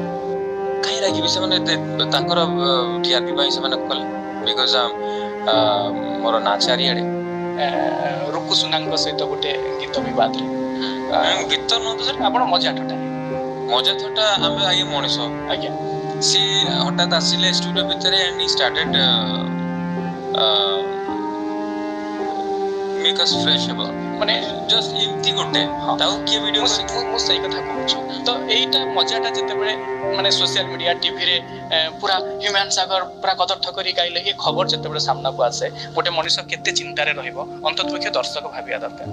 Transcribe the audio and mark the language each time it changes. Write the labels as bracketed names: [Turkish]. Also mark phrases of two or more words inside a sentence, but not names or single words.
[Odia] କାହିଁ ରାଗିବି, ସେମାନେ ତାଙ୍କର ଟିଆରପି ପାଇଁ ସେମାନେ କଲେ। ବିକଜ ମୋର ନାଁ ଚାରିଆଡ଼େ। ରୁକୁ ସୁନାଙ୍କ ସହିତ ଗୋଟେ ଗୀତ ବିବାଦରେ, ଗୀତ ନୁହଁ ତ ସାର୍, ଆପଣ ମଜା ଥଟା ଆମେ ଆଜ୍ଞା ମଣିଷ। ଆଜ୍ଞା, ସେ ହଠାତ୍ ଆସିଲେ ଷ୍ଟୁଡିଓ ଭିତରେ [English] and he started make us fresh about, [Odia] ମାନେ ଜଷ୍ଟ ଏମିତି ଗୋଟେ ତାକୁ କିଏ ଭିଡ଼ିଓ ମୁଁ ସେଇ କଥା କହୁଛି। ତ ଏଇଟା ମଜାଟା ଯେତେବେଳେ ମାନେ [English] social media [Odia] ଟିଭିରେ ପୁରା ହ୍ୟୁମାନ ସାଗର ପୁରା କଦର୍ଥ କରି ଗାଇଲେ, ଏ ଖବର ଯେତେବେଳେ ସାମ୍ନାକୁ ଆସେ, ଗୋଟେ ମଣିଷ କେତେ ଚିନ୍ତାରେ ରହିବ ଅନ୍ତତଃପକ୍ଷେ ଦର୍ଶକ ଭାବିବା ଦରକାର।